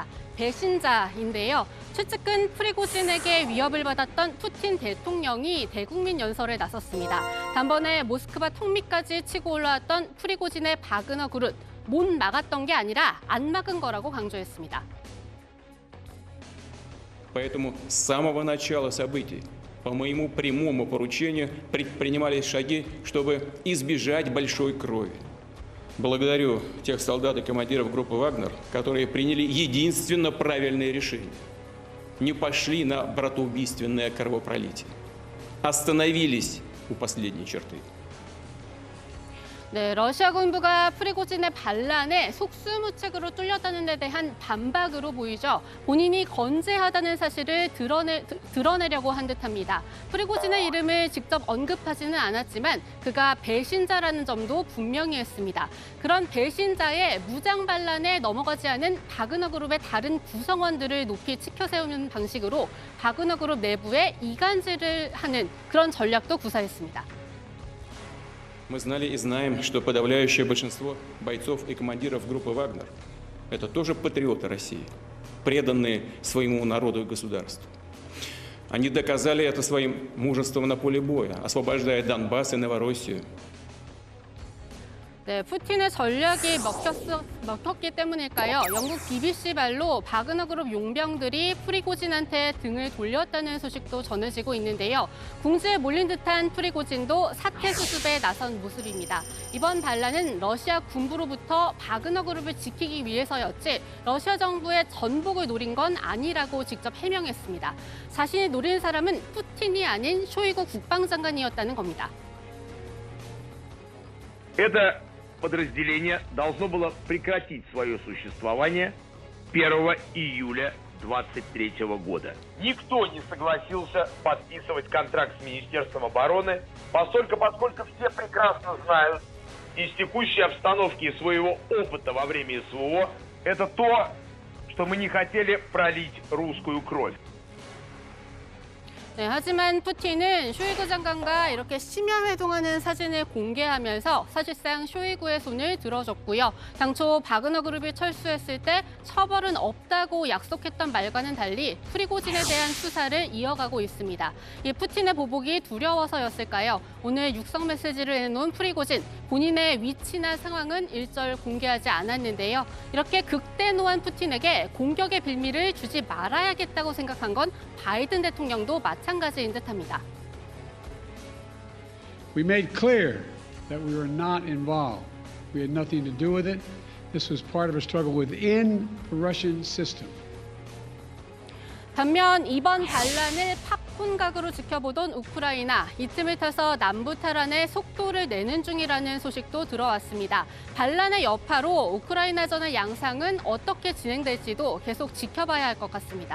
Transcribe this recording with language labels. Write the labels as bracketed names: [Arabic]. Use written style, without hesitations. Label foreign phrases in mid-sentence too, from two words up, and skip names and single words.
[Korean] 배신자인데요. 최측근 프리고진에게 위협을 받았던 푸틴 대통령이 대국민 연설에 나섰습니다. 단번에 모스크바 턱밑까지 치고 올라왔던 프리고진의 바그너 그룹, 못 막았던 게 아니라 안 막은 거라고 강조했습니다. [Russian] Поэтому с самого начала событий по моему прямому поручению предпринимались шаги, чтобы избежать большой крови. Благодарю тех солдат и командиров группы «Вагнер», которые приняли единственно правильное решение. Не пошли на братоубийственное кровопролитие. Остановились у последней черты. [Korean] 네, 러시아 군부가 프리고진의 반란에 속수무책으로 뚫렸다는 데 대한 반박으로 보이죠. 본인이 건재하다는 사실을 드러내려고 한 듯합니다. 프리고진의 이름을 직접 언급하지는 않았지만 그가 배신자라는 점도 분명히 했습니다. 그런 배신자의 무장 반란에 넘어가지 않은 바그너 그룹의 다른 구성원들을 높이 치켜세우는 방식으로 바그너 그룹 내부에 이간질을 하는 그런 전략도 구사했습니다. [Russian] Мы знали и знаем, что подавляющее большинство бойцов и командиров группы «Вагнер» — это тоже патриоты России, преданные своему народу и государству. Они доказали это своим мужеством на поле боя, освобождая Донбасс и Новороссию. [Korean] 네, 푸틴의 전략이 먹혔기 때문일까요? 영국 BBC 말로 바그너 그룹 용병들이 프리고진한테 등을 돌렸다는 소식도 전해지고 있는데요. 궁지에 몰린 듯한 프리고진도 사퇴 수습에 나선 모습입니다. 이번 반란은 러시아 군부로부터 바그너 그룹을 지키기 위해서였지 러시아 정부의 전복을 노린 건 아니라고 직접 해명했습니다. 자신이 노린 사람은 푸틴이 아닌 쇼이구 국방장관이었다는 겁니다. [Russian] Подразделение должно было прекратить свое существование 1 июля 2023 года. Никто не согласился подписывать контракт с Министерством обороны, поскольку все прекрасно знают из текущей обстановки и своего опыта во время СВО, это то, что мы не хотели пролить русскую кровь. [Korean] 네, 하지만 푸틴은 쇼이구 장관과 이렇게 심야 회동하는 사진을 공개하면서 사실상 쇼이구의 손을 들어줬고요. 당초 바그너 그룹이 철수했을 때 처벌은 없다고 약속했던 말과는 달리 프리고진에 대한 수사를 이어가고 있습니다. 이 푸틴의 보복이 두려워서였을까요? 오늘 육성 메시지를 내놓은 프리고진, 본인의 위치나 상황은 일절 공개하지 않았는데요. 이렇게 극대노한 푸틴에게 공격의 빌미를 주지 말아야겠다고 생각한 건 바이든 대통령도 마찬가지인 듯합니다. [English] We made clear that we were not involved. We had nothing to do with it. This was part of a struggle within the Russian system. [Korean] 반면 이번 반란을 팝콘각으로 지켜보던 우크라이나, 이 틈을 타서 남부 탈환에 속도를 내는 중이라는 소식도 들어왔습니다. 반란의 여파로 우크라이나전의 양상은 어떻게 진행될지도 계속 지켜봐야 할 것 같습니다.